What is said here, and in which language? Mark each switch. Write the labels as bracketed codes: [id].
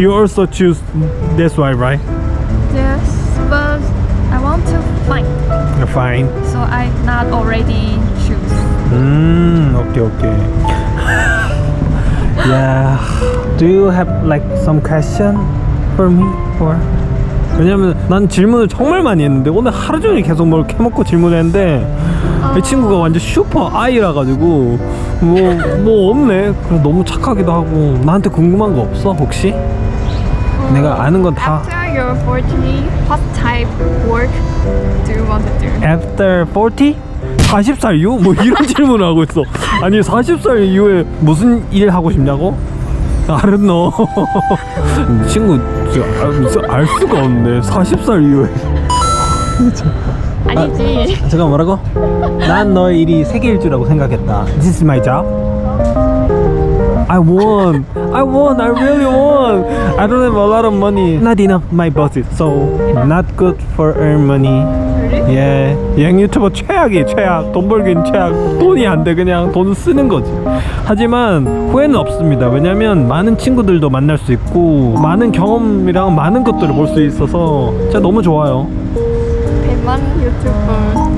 [en] you also choose. That's why, right? Yes, but I want to find. Fine. So I not already choose. Okay. Yeah. Do you have like some question for me? Or? [ko] 왜냐면 난 질문을 정말 많이 했는데 오늘 하루 종일 계속 뭘 캐먹고 질문했는데 이 친구가 완전 슈퍼 아이라 가지고 뭐 없네. 그래서 너무 착하기도 하고. 나한테 궁금한 거 없어 혹시? 내가 아는 건 다. [en] After you're 40, what type work do you want to do? After 40? [ko] 40살 이후? 뭐 이런 질문을 하고 있어. 아니 40살 이후에 무슨 일 하고 싶냐고? [en] I don't know. [ko] 친구 알 수가 없네. 40살 이후에. 아니지. 잠깐 뭐라고? 난 너의 일이 세계일 줄 알고 생각했다. [en] This is my job. I won. I really won. I don't have a lot of money. Not enough my budget. So not good for earn money. [ko] 예, 여행 유튜버 최악이 최악. 돈 벌긴 최악. 돈이 안 돼. 그냥 돈 쓰는 거지. 하지만 후회는 없습니다. 왜냐면 많은 친구들도 만날 수 있고 많은 경험이랑 많은 것들을 볼 수 있어서 진짜 너무 좋아요. 100만 유튜버.